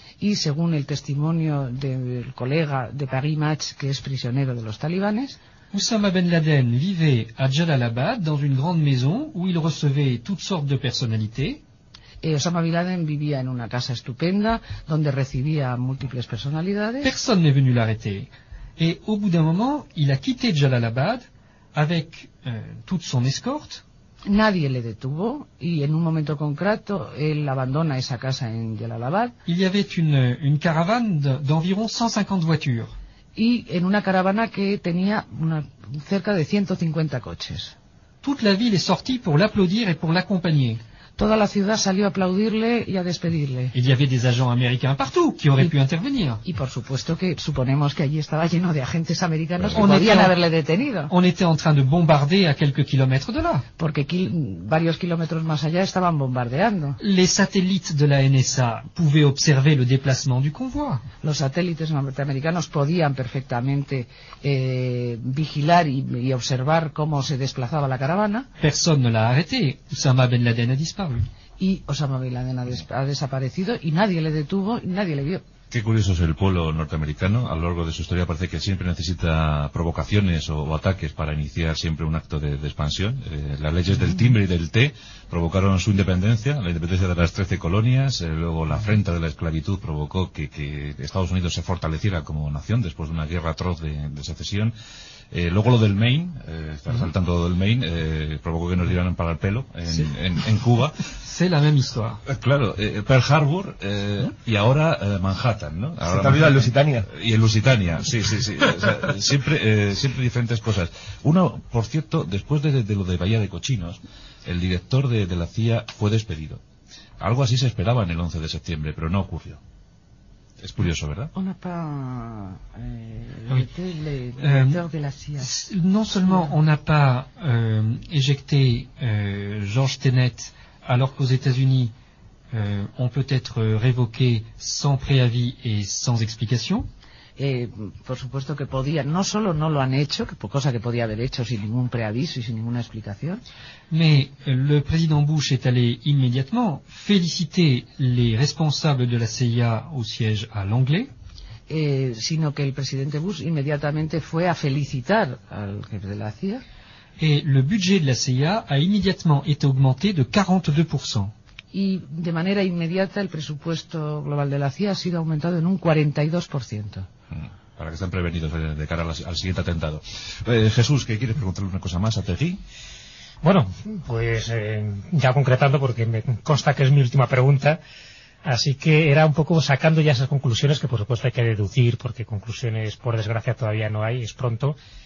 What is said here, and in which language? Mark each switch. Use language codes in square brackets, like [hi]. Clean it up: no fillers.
[es] Y según el testimonio del colega de Paris Match, que es prisionero de los talibanes, [fr] Osama Ben Laden vivait à Jalalabad dans une grande maison où il recevait toutes sortes de personnalités. [es] Osama Bin Laden vivía en una casa estupenda donde recibía múltiples personalidades. [fr] Personne n'est venu l'arrêter. Et au bout d'un moment, il a quitté Jalalabad avec toute son escorte. [es] Nadie le detuvo y en un momento concreto él abandona esa casa en Jalalabad. [fr] Il y avait une caravane d'environ 150 voitures. [es] Y en una caravana que tenía cerca de 150 coches. [fr] Toute la ville est sortie pour l'applaudir et pour l'accompagner. [es] Toda la ciudad salió a aplaudirle y a despedirle. [fr] Il y avait des agents américains partout qui auraient pu intervenir. [es] Y por supuesto que suponemos que allí estaba lleno de agentes americanos que podrían haberle detenido. [fr] On était en train de bombarder à quelques kilomètres de là. [es] Porque varios kilómetros más allá estaban bombardeando. [fr] Les satellites de la NSA pouvaient observer le déplacement du convoi. [es] Los satélites norteamericanos podían perfectamente vigilar y observar cómo se desplazaba la caravana. [fr] Personne ne l'a arrêté. Osama Ben Laden a disparu. [es] Y Osama Bin Laden ha desaparecido y nadie le detuvo y nadie le vio. Qué curioso es el pueblo norteamericano. A lo largo de su historia parece que siempre necesita provocaciones o ataques para iniciar siempre un acto de expansión. Las leyes del timbre y del té provocaron su independencia, la independencia de las 13 colonias. Luego la afrenta de la esclavitud provocó que Estados Unidos se fortaleciera como nación después de una guerra atroz de secesión. Luego lo del Maine, saltando del Maine, provocó que nos dieran para el pelo en Cuba. [fr] C'est la même histoire. [es] Claro, Pearl Harbor y ahora Manhattan, ¿no? Ahora se te ha olvidado Lusitania. Y en Lusitania, sí, sí, sí. O sea, siempre diferentes cosas. Uno, por cierto, después de lo de Bahía de Cochinos, el director de la CIA fue despedido. Algo así se esperaba en el 11 de septiembre, pero no ocurrió. Es curioso, ¿verdad? [fr] On n'a pas éjecté le directeur de la CIA. Non seulement on n'a pas éjecté Georges Tenet, alors qu'aux États-Unis, on peut être révoqué sans préavis et sans explication. [es] Por supuesto que podía, no solo no lo han hecho, cosa que podía haber hecho sin ningún préaviso y sin ninguna explicación. [fr] Mais le président Bush est allé immédiatement féliciter les responsables de la CIA au siège à l'Anglais. [es] Sino que el presidente Bush inmediatamente fue a felicitar al jefe de la CIA. [fr] Et le budget de la CIA a immédiatement été augmenté de 42%. [es] Y de manera inmediata el presupuesto global de la CIA ha sido aumentado en un 42%. Para que estén prevenidos de cara al siguiente atentado. Jesús, ¿qué quieres preguntarle una cosa más a Tegui? Bueno, pues ya concretando, porque me consta que es mi última pregunta, así que era un poco sacando ya esas conclusiones, que por supuesto hay que deducir, porque conclusiones, por desgracia, todavía no hay, es pronto.